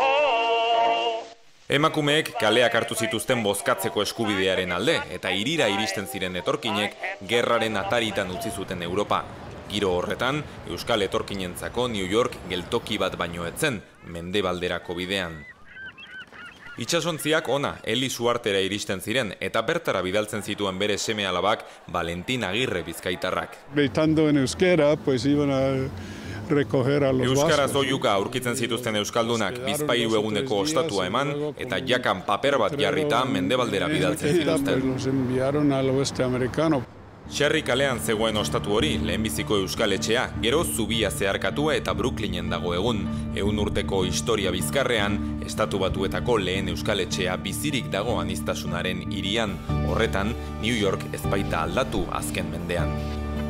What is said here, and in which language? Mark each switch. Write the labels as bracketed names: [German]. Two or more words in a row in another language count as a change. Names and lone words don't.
[Basque] Emakumeek kaleak hartu zituzten bozkatzeko eskubidearen alde, eta hirira iristen ziren etorkinek gerraren ataritan utzi zuten Europa. Giro horretan, Euskal etorkinentzako New York geltoki bat baino etzen, mendebalderako bidean. Itxasontziak ona, Eli Suartera iristen ziren, eta bertara bidaltzen zituen bere seme alabak Valentin Agirre bizkaitarrak. [Spanish] Estando en euskera, pues iban a recoger a los vascos. [Basque] Euskaraz oiuka aurkitzen zituzten euskaldunak bizpahiru eguneko ostatua eman, eta jakan paper bat jarrita mendebaldera bidaltzen zituzten. [Spanish] Nos enviaron al oeste americano. [Basque] Sherry kalean zegoen ostatu hori, lehenbiziko Euskaletxea, gero zubia zeharkatua eta Brooklynen dago egun. 100 urteko historia bizkarrean, Estatu Batuetako lehen Euskaletxea bizirik dago aniztasunaren hirian. Horretan, New York ez baita aldatu azken mendean.